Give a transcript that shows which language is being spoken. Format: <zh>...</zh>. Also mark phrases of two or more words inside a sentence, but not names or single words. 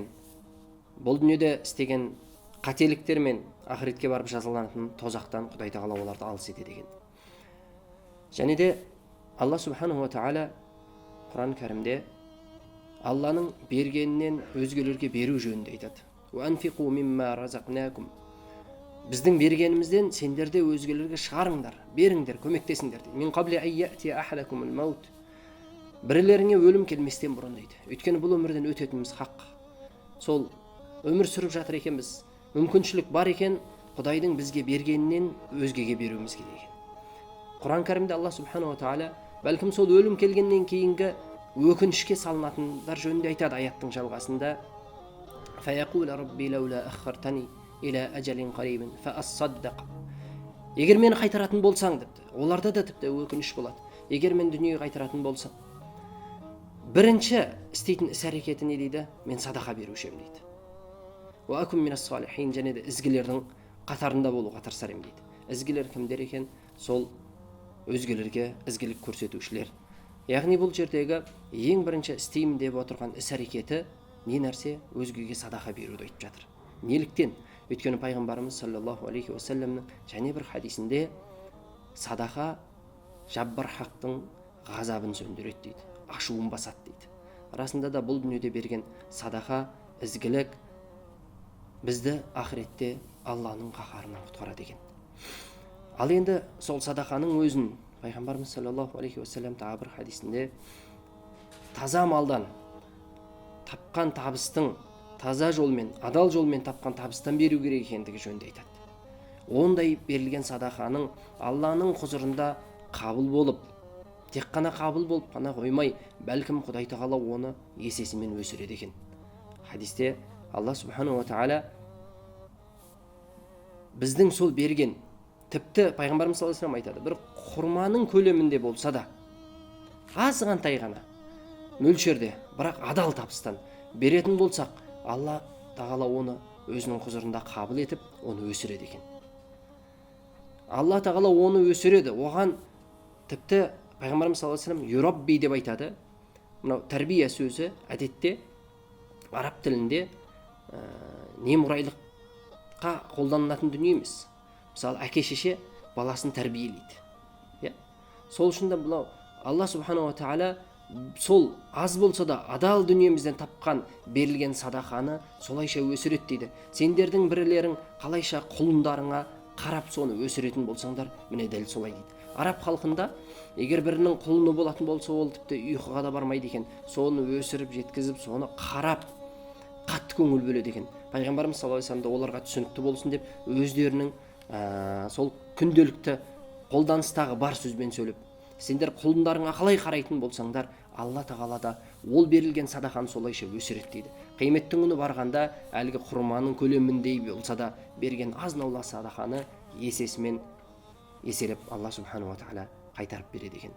<kk>Бұл дүниеде істеген қателіктер мен ақыретке барып жазаланатын тозақтан Құдай тағала оларды алыс етеді екен. Және де Алла</kk> <ar>سبحانه وتعالى</ar> <kk>Құран кәрімде Алланың бергенінен өзгелерге беру жөнінде айтады.</kk> <ar>وَأَنْفِقُوا مِمَّا رَزَقْنَاكُمْ</ar> <kk>Біздің бергенімізден сендер де өзгелерге шығарыңдар, беріңдер, көмектесіңдер дейді.</kk> <ar>من قبل أن يأتي أحدكم الموت</ar> <kk>Бірлеріңе өлім келместен бұрын дейді. Өйткені бұл өмірден өтетініміз хақ. Сол өмір сүріп жатыр екенбіз. Мүмкіншілік бар екен, Құдайдың бізге бергенінен өзгеге беруіміз керек екен. Құран кәрімде Алла</kk> <ar>سبحانه وتعالى</ar> <kk>бәлкім сол өлім келгеннен кейінгі өкінішке салынатындар жөнінде айтады аяттың жалғасында.</kk> <ar>فيقول رب لولا أخرتني إلى أجل قريب فأصدق.</ar> <kk>Егер мені қайтаратын болсаң депті, оларда да тіпті өкініш болады. Егер мен дүниеге қайтаратын болсам, бірінші істейтін іс әрекеті не дейді? Мен садақа беруші едім дейді.</kk> <ar>وأكن من الصالحين,</ar> <kk>және де ізгілердің қатарында болуға тырысар едім дейді. Ізгілер кімдер екен? Сол өзгелерге ізгілік көрсетушілер. Яғни бұл жердегі ең бірінші істеймін деп отырған іс әрекеті не нәрсе? Өзгеге садақа беруді айтып жатыр. Неліктен? Өйткені пайғамбарымыз</kk> <ar>صلى الله عليه وسلم</ar> <kk>және бір хадисінде садақа жаббар хақтың ғазабын сөндіреді дейді, ашуын басады дейді. Расында да бұл дүниеде берген садақа, ізгілік бізді ақыретте Алланың қаһарынан құтқарады екен. Ал енді сол садақаның өзін пайғамбарымыз</kk> <ar>صلى الله عليه وسلم</ar> <kk>тағы бір хадисінде таза малдан тапқан табыстың таза жолмен, адал жолмен тапқан табыстан беру керек екендігі жөнінде айтады. Ондай берілген садақаның Алланың құзырында қабыл болып, тек қана қабыл болып қана қоймай, бәлкім Құдай тағала оны есесімен өсіреді екен. Хадисте Алла</kk> <ar>سبحانه وتعالى</ar> <kk>біздің сол берген, тіпті пайғамбарымыз</kk> <ar>صلى الله عليه وسلم</ar> <kk>айтады, бір құрманың көлемінде болса да, азғантай ғана мөлшерде, бірақ адал табыстан беретін болсақ, Алла тағала оны өзінің құзырында қабыл етіп, оны өсіреді екен. Алла тағала оны өсіреді, оған тіпті пайғамбарымыз</kk> <ar>صلى الله عليه وسلم</ar> <kk>юрабби деп айтады. Мынау тәрбие сөзі әдетте араб тілінде немұрайлыққа қолданылатын дүние емес. Мысалы, әке-шеше баласын тәрбиелейді. Сол үшін де бұлау Алла</kk> <ar>سبحانه وتعالى</ar> <kk>сол аз болса да адал дүниемізден тапқан берілген садақаны солайша өсіреді дейді. Сендердің бірлерің қалайша құлындарыңа қарап соны өсіретін болсаңдар, міне дәл солай дейді. Араб халқында егер бірінің құлыны болатын болса, ол тіпті ұйқыға да бармайды екен. Соны өсіріп, жеткізіп, соны қарап, қатты көңіл бөледі екен. Пайғамбарымыз</kk> <ar>صلى الله عليه وسلم</ar> <kk>оларға түсінікті болсын деп өздерінің сол күнделікті қолданыстағы бар сөзбен сөйлеп, сендер құлындарыңа қалай қарайтын болсаңдар, Алла тағала да ол берілген садақаны солайша өсіреді дейді. Қияметтің күні барғанда әлгі құрманың көлеміндей болса да берген аз-наулы садақаны есесімен еселеп Алла</kk> <ar>سبحانه وتعالى</ar> <kk>қайтарып береді екен.</kk>